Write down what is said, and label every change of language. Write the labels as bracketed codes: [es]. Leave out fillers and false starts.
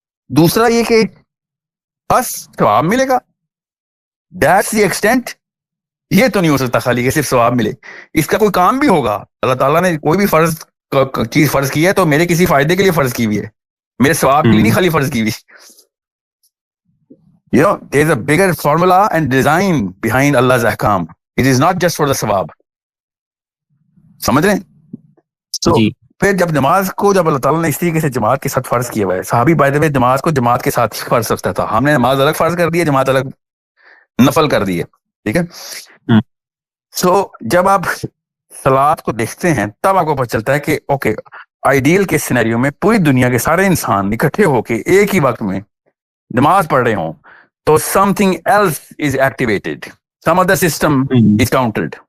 [ur] دوسرا یہ کہ بس ثواب ملے گا، دیٹس دی ایکسٹینٹ. یہ تو نہیں ہو سکتا خالی کہ صرف ثواب ملے، اس کا کوئی کام بھی ہوگا. اللہ تعالیٰ نے کوئی بھی چیز فرض کی ہے تو میرے کسی فائدے کے لیے فرض کی ہوئی ہے، میرے ثواب کے لیے نہیں خالی فرض کی ہوئی. [en] there is a bigger formula and design behind Allah's ahkam. It is not just for the ثواب. [ur] سمجھ رہے ہیں؟ So پھر جب نماز کو جب اللہ تعالیٰ نے اس طریقے سے جماعت کے ساتھ فرض کیا ہوا ہے، صحابی [en] by the way [ur] نماز کو جماعت کے ساتھ فرض رکھتا تھا، ہم نے نماز الگ فرض کر دی ہے، جماعت الگ نفل کر دی ہے، ٹھیک ہے. سو جب آپ صلات کو دیکھتے ہیں تب آپ کو پتہ چلتا ہے کہ اوکے، آئیڈیل کے سینیریو میں پوری دنیا کے سارے انسان اکٹھے ہو کے ایک ہی وقت میں نماز پڑھ رہے ہوں تو [en] Something else is activated, some other system is countered.